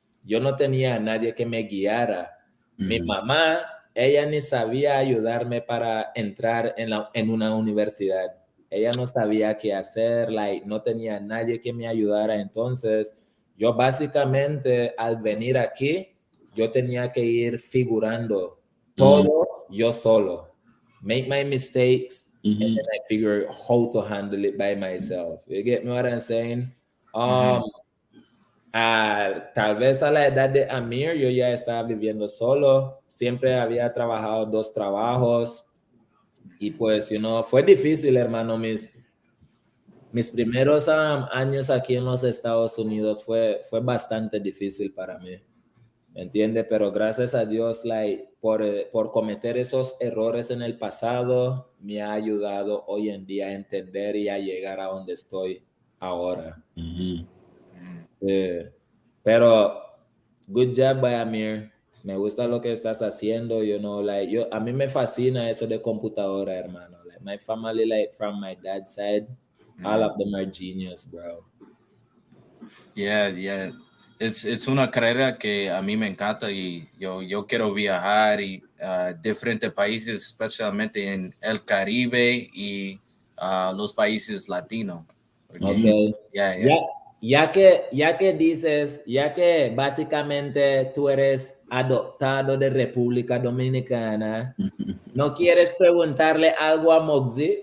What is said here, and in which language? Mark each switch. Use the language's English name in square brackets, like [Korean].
[Spanish] Yo no tenía a nadie que me guiara. Mi mamá, ella ni sabía ayudarme para entrar en una universidad. Ella no sabía qué hacer, no tenía nadie que me ayudara. Entonces, yo básicamente al venir aquí, yo tenía que ir figurando todo yo solo. [English] Make my mistakes, and then I figure how to handle it by myself. You get me what I'm saying? [Spanish] Tal vez a la edad de Amir yo ya estaba viviendo solo, siempre había trabajado 2 trabajos y pues, fue difícil, hermano. Mis primeros años aquí en los Estados Unidos fue bastante difícil para mí, ¿me entiendes? Pero gracias a Dios, por cometer esos errores en el pasado, me ha ayudado hoy en día a entender y a llegar a donde estoy ahora. Sí. Pero [English] good job by [Spanish] Amir. Me gusta lo que estás haciendo, a mí me fascina eso de computadora, hermano. [English] My family, from my dad's side, all of them are genius, bro. Yeah. [Spanish] Es una carrera que a mí me encanta y yo quiero viajar y diferentes países, especialmente en el Caribe y los países latinos. Okay. Ya que básicamente tú eres adoptado de República Dominicana, ¿no quieres preguntarle algo a Moxie?